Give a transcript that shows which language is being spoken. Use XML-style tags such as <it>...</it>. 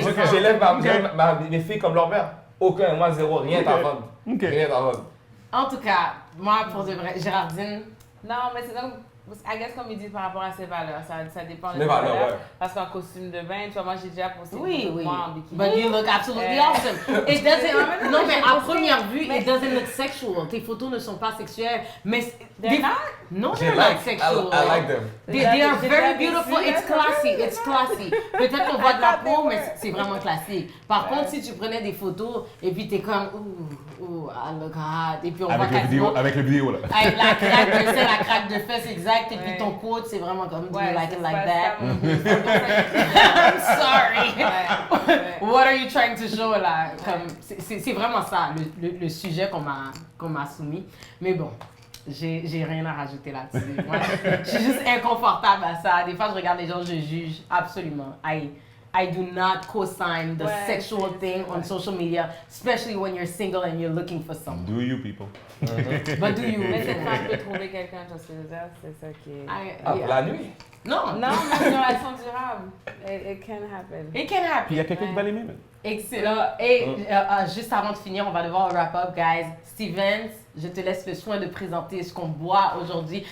<fr>J'élève</fr> <en>Okay.</en> <fr>mes filles comme leur mère. Aucun, moi zéro, rien à vendre. Rien à vendre. En tout cas, moi, pour de vrai, Géraldine... Non, mais c'est donc...</fr> <en>I guess</en> <fr>comme ils disent par rapport à ses valeurs, ça dépend de mes valeurs. Ouais. Parce qu'en costume de bain, tu vois, moi j'ai déjà posté moi en bikini.</fr> <en>But you look absolutely awesome. It doesn't,</en> <fr>non, mais à première vue,</fr> <en>it doesn't look sexual.</en> <fr>Tes photos ne sont pas sexuelles. Mais</fr> <en>They're not? No, they're not sexual. I like them. They are very beautiful. It's classy. It's classy.</en> <fr>Peut-être qu'on voit de la peau, mais c'est vraiment classique. Par contre, si tu prenais des photos et puis t'es comme, ouh,</fr> <en>I look hot.</en> <fr>Et puis on voit avec le vidéo, là. Avec la craque de sein, la craque de fesses, exact. Et puis ton quote, c'est vraiment comme,</fr> <en>do you like it like that? I'm sorry. What are you trying to show, là?</en> <fr>C'est vraiment ça, le sujet qu'on m'a soumis. Mais bon. J'ai rien à rajouter là-dessus. Moi, je suis juste inconfortable à ça. Des fois, je regarde les gens, je juge. Absolument.</fr> <en>I do not co-sign the sexual thing on social media, especially when you're single and you're looking for someone. Do you, people? But do you?</en> <fr>Mais cette femme peut trouver quelqu'un, je sais pas, c'est ça qui est... Pour la nuit? Non. Non, mais une relation durable.</fr> <en>It can happen. It can happen.</en> <fr>Puis il y a quelqu'un qui va l'aimer, mais... Excellent. Et juste avant de finir, on va devoir</fr> <en>wrap up, guys.</en> <fr>Stevens, je te laisse le soin de présenter ce qu'on boit aujourd'hui.</fr>